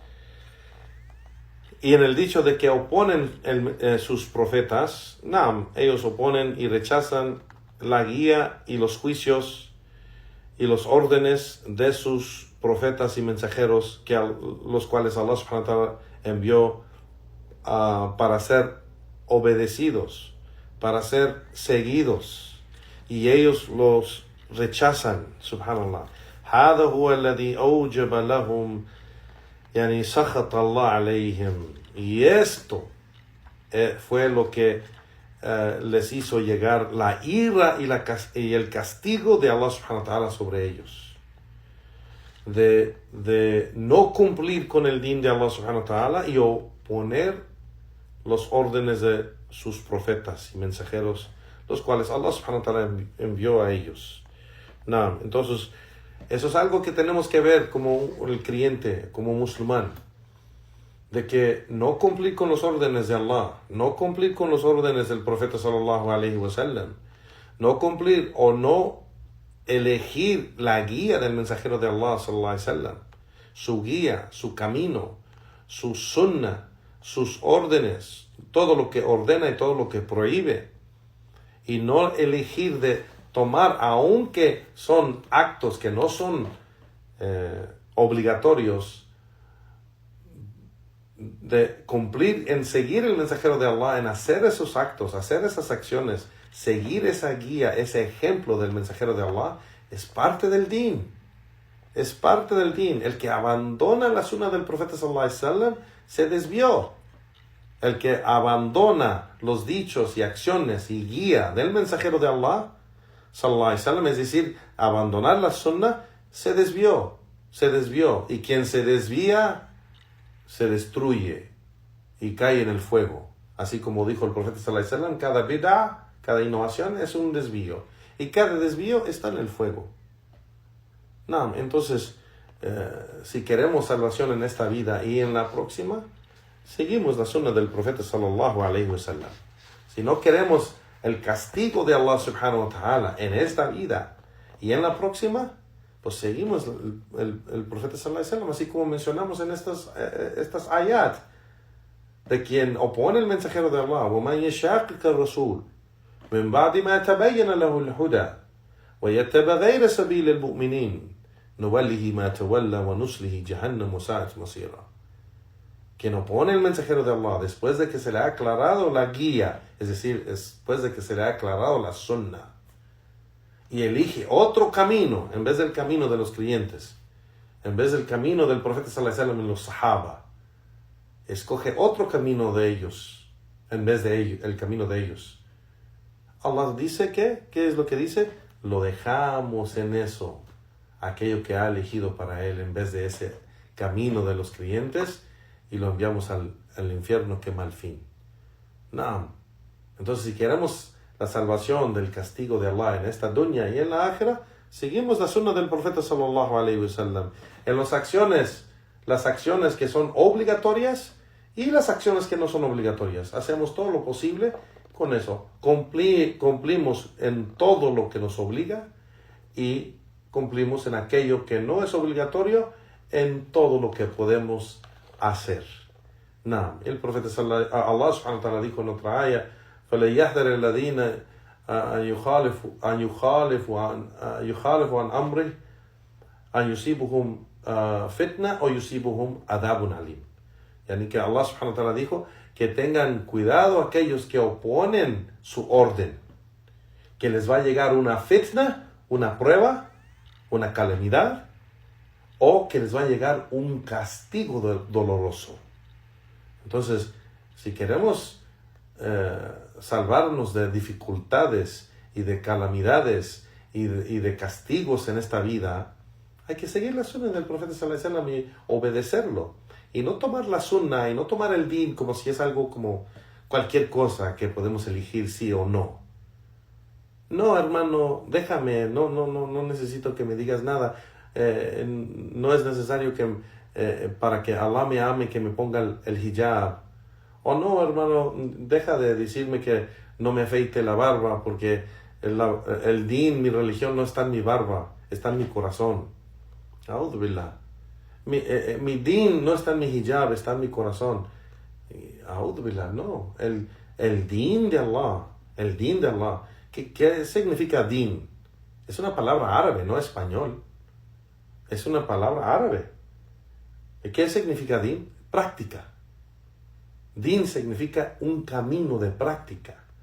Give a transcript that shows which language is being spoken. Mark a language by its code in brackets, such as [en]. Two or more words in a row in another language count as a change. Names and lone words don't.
[es] Y en el dicho de que oponen sus profetas, ellos oponen y rechazan la guía y los juicios y los órdenes de sus profetas y mensajeros, los cuales Allah [ar] سبحانه وتعالى [es] envió para ser obedecidos, para ser seguidos, y ellos los rechazan. Subhanallah. [ar] هذا هو الذي أوجب لهم يعني سخط الله عليهم. [es] Y esto fue lo que les hizo llegar la ira y el castigo de Allah [ar] سبحانه وتعالى [es] sobre ellos, de no cumplir con el din de Allah [ar] سبحانه وتعالى [es] y oponer los órdenes de sus profetas y mensajeros, los cuales Allah [ar] سبحانه وتعالى [es] envió a ellos. Entonces eso es algo que tenemos que ver como el creyente, como musulmán, de que no cumplir con los órdenes de Allah, no cumplir con los órdenes del profeta [ar] صلى الله عليه وسلم, [es] no cumplir o no elegir la guía del mensajero de Allah [ar] صلى الله عليه وسلم, [es] su guía, su camino, su sunnah, sus órdenes, todo lo que ordena y todo lo que prohíbe, y no elegir de tomar, aunque son actos que no son obligatorios, de cumplir en seguir el mensajero de Allah, en hacer esos actos, hacer esas acciones, seguir esa guía, ese ejemplo del mensajero de Allah, es parte del din. Es parte del din. El que abandona la sunna del profeta [ar] صلى الله عليه وسلم [es] se desvió. El que abandona los dichos y acciones y guía del mensajero de Allah [ar] صلى الله عليه وسلم, [es] es decir, abandonar la sunnah, se desvió. Y quien se desvía, se destruye y cae en el fuego. Así como dijo el profeta [ar] صلى الله عليه وسلم, [es] cada bid'ah, cada innovación es un desvío. Y cada desvío está en el fuego. No, entonces, si queremos salvación en esta vida y en la próxima, seguimos la sunna del profeta [ar] صلى الله عليه وسلم. [es] Si no queremos el castigo de Allah [ar] سبحانه وتعالى [es] en esta vida y en la próxima, pues seguimos el profeta [ar] صلى الله عليه وسلم, [es] así como mencionamos en estas ayat, de quien opone el mensajero de Allah. [ar] وَمَنْ يَشَاقِقَ الرَّسُولِ مِنْ بَعْدِ مَا تَبَيَّنَ لَهُ الْهُدَى وَيَتَّبَعْ غَيْرَ سَبِيلِ الْمُؤْمِنِينَ نُوَلِّهِ مَا تَوَلَّى وَنُصْلِهِ جَهَنَّمَ وَسَاءَتْ مَصِيرًا. [es] Quien opone el mensajero de Allah después de que se le ha aclarado la guía, es decir, después de que se le ha aclarado la sunnah, y elige otro camino en vez del camino de los creyentes, en vez del camino del profeta [ar] صلى الله عليه وسلم [es] y los sahaba, escoge otro camino de ellos en vez de ellos, el camino de ellos. Allah dice que, ¿qué es lo que dice? Lo dejamos en eso, aquello que ha elegido para él, en vez de ese camino de los creyentes, y lo enviamos al infierno que mal fin. No. Entonces, si queremos la salvación del castigo de Allah en esta dunya y en la akhira, seguimos la sunna del profeta [ar] صلى الله عليه وسلم [es] en las acciones que son obligatorias y las acciones que no son obligatorias. Hacemos todo lo posible con eso. Cumplimos en todo lo que nos obliga y cumplimos en aquello que no es obligatorio, en todo lo que podemos hacer. El profeta Allah [ar] سبحانه وتعالى [es] dijo en otra ayah: [ar] فَلَيَحْذَرِ الَّذِينَ يُخَالِفُوا عَنْ أَمْرِهِ أَنْ يُصِيبُهُمْ فتنة أو يصيبهم عذاب أليم. [es] Yani que Allah [ar] سبحانه وتعالى [es] dijo que tengan cuidado aquellos que oponen su orden, que les va a llegar una fitna, una prueba, una calamidad, o que les va a llegar un castigo doloroso. Entonces, si queremos salvarnos de dificultades y de calamidades y de castigos en esta vida, hay que seguir la sunna del profeta [ar] صلى الله عليه وسلم [es] y obedecerlo. Y no tomar la sunna y no tomar el din como si es algo como cualquier cosa que podemos elegir sí o no. No, hermano, déjame, no necesito que me digas nada. No es necesario que para que Allah me ame que me ponga el hijab. O no, hermano, deja de decirme que no me afeite la barba porque el din, mi religión no está en mi barba, está en mi corazón. [ar] أعوذ بالله. [es] Mi din no está en mi hijab, está en mi corazón. [ar] أعوذ بالله, [es] no. El din de Allah, el din de Allah. ¿Qué significa din? Es una palabra árabe, no español. Es una palabra árabe. ¿Qué significa din? Práctica. Din significa un camino de práctica.